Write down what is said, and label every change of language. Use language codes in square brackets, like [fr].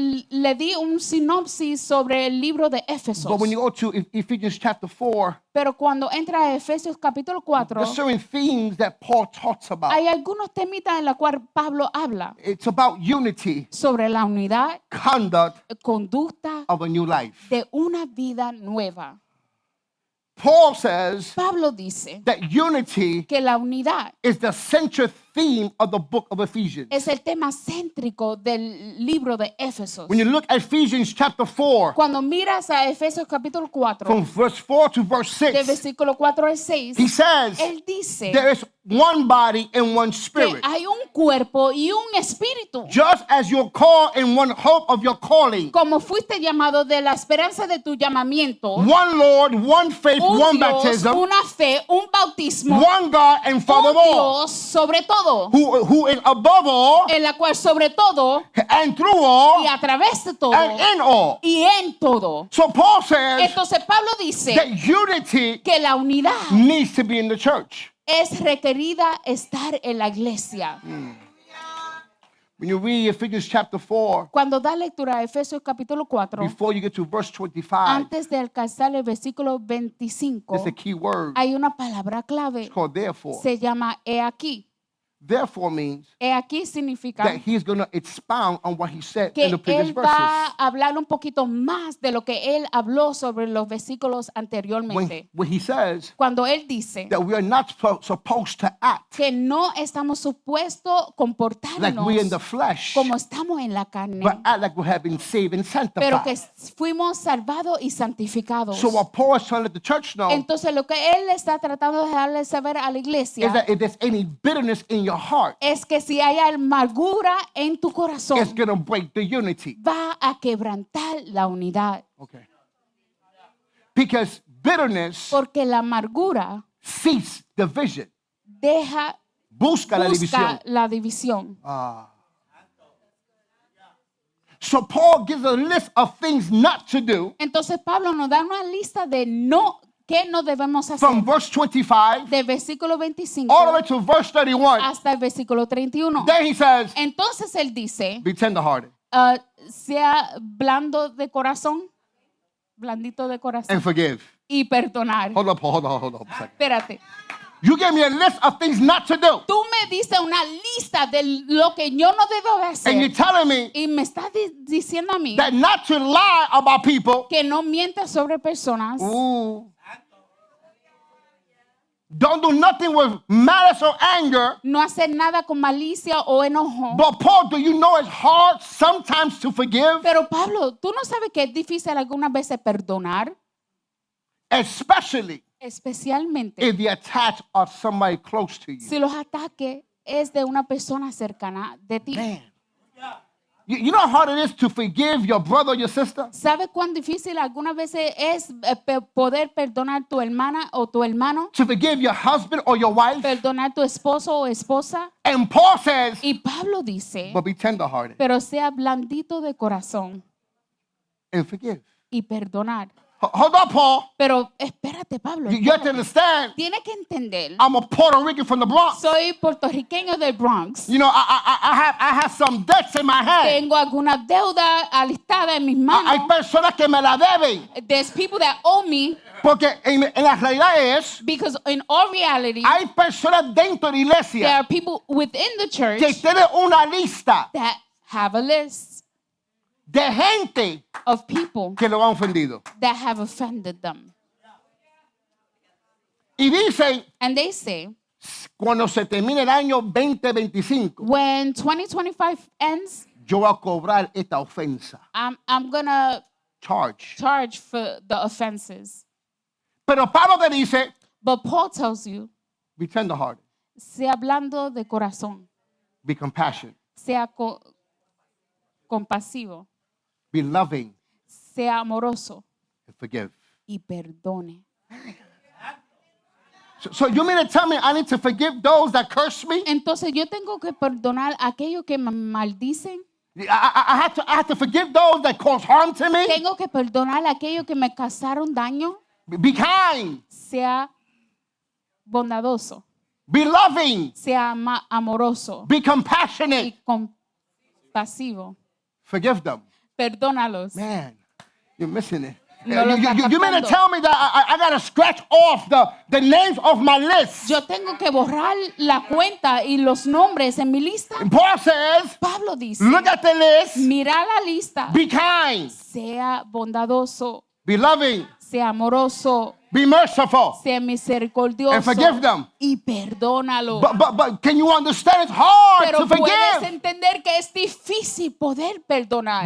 [es] le di un sinopsis sobre el libro de Éfesos. [en] but when you go to Ephesians chapter 4, [es] Pero cuando entra a Efesios capítulo 4, [en] there's certain themes that Paul talks about. [es] hay algunos temitas en la cual Pablo habla [en] It's about unity, [es] sobre la unidad, [en] conduct [es] conducta [en] of a new life. [es] de una vida nueva. [en] Paul says [es] Pablo dice [en] that unity [es] que la unidad [en] is the central theme of the book of Ephesians. [es] es el tema céntrico del libro de Éfesos. [en] When you look at Ephesians chapter 4, [es] Cuando miras a Efesios capítulo 4, [en] from verse 4 to verse [es] de [en] 6, [es] versículo 4 al 6, [en] he says [es] él dice [en] there is one body and one [es] que [en] spirit. [es] hay un cuerpo y un espíritu. [en] Just as you're called in one hope of your calling, [es] Como fuiste llamado de la esperanza de tu llamamiento, [en] one Lord, one faith, [es] un [en] one [es] Dios, [en] baptism, [es] una fe, un bautismo, [en] one God and Father [es] un [en] of all, [es] Dios sobre todo, [en] who is above all [es] en la cual sobre todo [en] and through all [es] y a través de todo [en] and in all. [es] y en todo. [en] So Paul says [es] Entonces Pablo dice [en] that unity [es] que la unidad [en] needs to be in the church. [es] es requerida estar en la iglesia. [en] When you read Ephesians chapter 4, [es] Cuando da lectura a Efesios capítulo 4, [en] before you get to verse 25, [es] antes de alcanzar el versículo 25, [en] there's a key word. [es] hay una palabra clave. [en] It's called therefore. [es] Se llama he aquí. [en] Therefore means [es] He aquí significa [en] that he's going to expound on what he said [es] que [en] in the previous [es] él va [en] verses. [es] a hablar un poquito más de lo que él habló sobre los versículos anteriormente. [en] When he says [es] Cuando él dice [en] that we are not supposed to act [es] que no estamos supuestos [en] like [es] comportarnos [en] we're in the flesh, [es] como estamos en la carne, [en] but act like we have been saved and [es] pero que [en] sanctified. [es] fuimos salvados y santificados. [en] So what Paul is trying to let the church know [es] Entonces lo que él está tratando de dejarle saber a la [en] is [es] iglesia [en] that if there's any bitterness in your heart, [es] es que si hay amargura en tu corazón, [en] it's going to break the unity. [es] va a quebrantar la unidad. [en] Okay. Because bitterness [es] Porque la amargura seeks division. busca Busca la división. la división. [en] So Paul gives a list of things not to do [es] Entonces Pablo nos da una lista de qué no debemos hacer. [en] from verse 25 [es] De versículo 25 [en] all the way to verse 31. [es] hasta el versículo 31. [en] Then he says, [es] Entonces él dice, [en] be tenderhearted [es] sea blando de corazón, blandito de corazón, [en] and forgive. [es] y perdonar. [en] Hold up a second. [es] Espérate. [en] You gave me a list of things not to do. [es] Tú me diste una lista de lo que yo no debo [en] And you're [es] hacer. [en] telling me [es] Y me estás diciendo a mí [en] that not to lie about people. [es] que no mientas sobre personas. Ooh. [en] Don't do nothing with malice or anger. [es] No hacer nada con malicia o enojo. [en] But Paul, do you know it's hard sometimes to forgive? [es] Pero Pablo, ¿tú no sabes que es difícil algunas veces perdonar? [en] Especially [es] Especialmente [en] if the attacks are somebody close to you. [es] si los ataques es de una persona cercana de ti. [en] Man. You know how hard it is to forgive your brother or your sister? [es] ¿Sabes cuán difícil algunas veces es poder perdonar tu hermana o tu hermano? [en] To forgive your husband or your wife? [es] Perdonar tu esposo o esposa. [en] And Paul says, [es] Y Pablo dice, [en] but be tenderhearted [es] pero sea blandito de corazón [en] and forgive. [es] y perdonar. [en] Hold up, Paul. [es] Pero espérate, Pablo. [en] You have to understand, [es] Tiene que entender. [en] I'm a Puerto Rican from the Bronx. [es] Soy puertorriqueño del Bronx. [en] You know, I have some debts in my hand. [es] Tengo alguna deuda alistada en mis Hay manos. personas que me la deben. [en] There's people that owe me [es] Porque en la realidad es, [en] because in all reality, [es] hay personas dentro de la [en] there [es] iglesia [en] are people within the church [es] que tienen una lista [en] that have a list [es] de gente [en] of people [es] que lo han ofendido. [en] that have offended them. [es] Y dicen, [en] And they say, [es] cuando se termine el año 2025, [en] when 2025 ends, [es] yo voy a cobrar esta ofensa. [en] I'm going to Charge. charge for the offenses. [es] Pero Pablo te dice, [en] But Paul tells you, be tenderhearted, [es] sea hablando de corazón, [en] be compassionate, [es] sea compasivo, [en] be loving, [es] sea amoroso [en] and forgive. [es] y perdone. [en] So you mean to tell me I need to forgive those that curse me? [es] Entonces yo tengo que perdonar a aquellos que me maldicen. [en] I have to forgive those that cause harm to me? [es] Tengo que perdonar a aquellos que me causaron daño. [en] Be kind, [es] Sea bondadoso, [en] be loving, [es] sea amoroso [en] be compassionate. [es] y compasivo. [en] Forgive them. [es] Perdónalos. [en] Man, you're missing it. [es] No lo está [en] You mean to [es] captando. [en] tell me that I got to scratch off the names of my list? [es] Yo tengo que borrar la cuenta y los nombres en mi lista. [en] And Paul says, [es] Pablo dice, [en] look at the list, [es] mira la lista, [en] be kind, [es] sea bondadoso, [en] be loving, [es] sea amoroso, [en] be merciful, [es] sea misericordioso [en] and forgive them. [es] y perdónalo. [en] But can you understand? It's hard [es] Pero [en] to [es] puedes [en] forgive. [es] entender que es difícil poder perdonar.